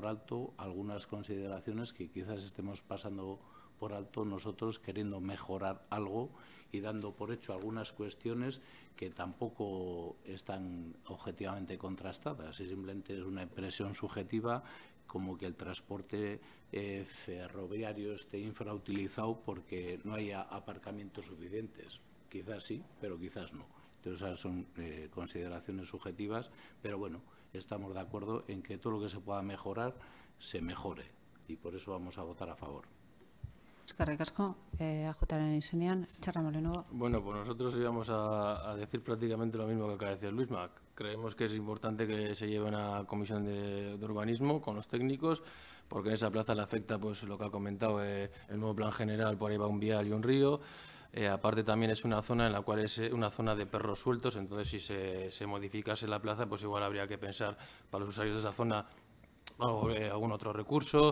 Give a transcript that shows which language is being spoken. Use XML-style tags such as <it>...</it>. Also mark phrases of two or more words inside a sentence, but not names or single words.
<es>alto algunas consideraciones que quizás estemos pasando por alto nosotros queriendo mejorar algo y dando por hecho algunas cuestiones que tampoco están objetivamente contrastadas y simplemente es una impresión subjetiva como que el transporte ferroviario esté infrautilizado porque no haya aparcamientos suficientes. Quizás sí, pero quizás no. Entonces, esas son consideraciones subjetivas, pero bueno, estamos de acuerdo en que todo lo que se pueda mejorar, se mejore. Y por eso vamos a votar a favor.</es> <eu>Eskerrik asko. AJaren izenean, Txarra Molino.</eu> <es>Bueno, pues nosotros íbamos a decir prácticamente lo mismo que acaba de decir Luisma. Creemos que es importante que se lleve una comisión de urbanismo con los técnicos, porque en esa plaza le afecta pues lo que ha comentado el nuevo plan general, por ahí va un vial y un río. Aparte también es una zona en la cual es una zona de perros sueltos, entonces si se modificase la plaza, pues igual habría que pensar para los usuarios de esa zona algún otro recurso.</es>